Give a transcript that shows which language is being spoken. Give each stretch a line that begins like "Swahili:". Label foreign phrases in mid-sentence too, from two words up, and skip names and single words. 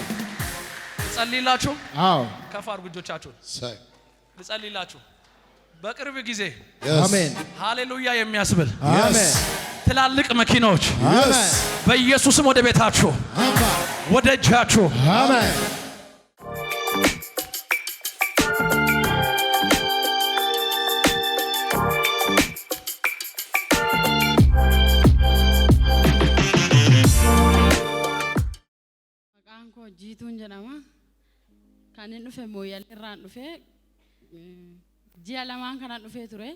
Amharic: ልጸልይላችሁ። አዎ ከፍ አድርጉ እጆቻችሁን። ልጸልይላችሁ። በቅርብ ጊዜ አሜን ሃሌሉያ የሚያስብል አሜን ትላልቅ መኪናዎች አሜን በኢየሱስም ወደ ቤታችሁ ወደ እጃችሁ አሜን
Oromo: jiituun jedhama. Kan inni dhufe mooyyal irraan dhufe ji'a lamaan kana dhufe ture.